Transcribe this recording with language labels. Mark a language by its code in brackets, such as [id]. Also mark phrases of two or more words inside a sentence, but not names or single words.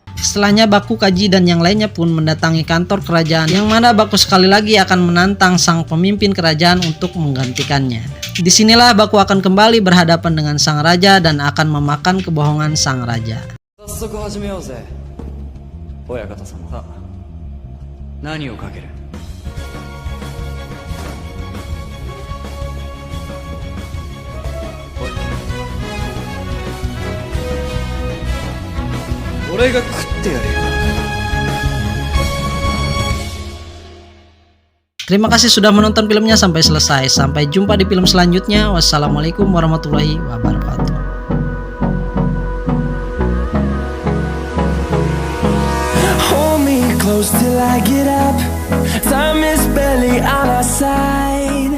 [id] Setelahnya Baku, Kaji, dan yang lainnya pun mendatangi kantor kerajaan, yang mana Baku sekali lagi akan menantang sang pemimpin kerajaan untuk menggantikannya. Disinilah Baku akan kembali berhadapan dengan sang raja dan akan memakan kebohongan sang raja. [ja] 早速始めようぜ親方様。さあ何をかける？俺が食ってやるよ。 [id] Terima kasih sudah menonton filmnya sampai selesai. Sampai jumpa di film selanjutnya. [ar] والسلام عليكم ورحمة الله وبركاته. [en] Hold me close till I get up. Time is barely on our side.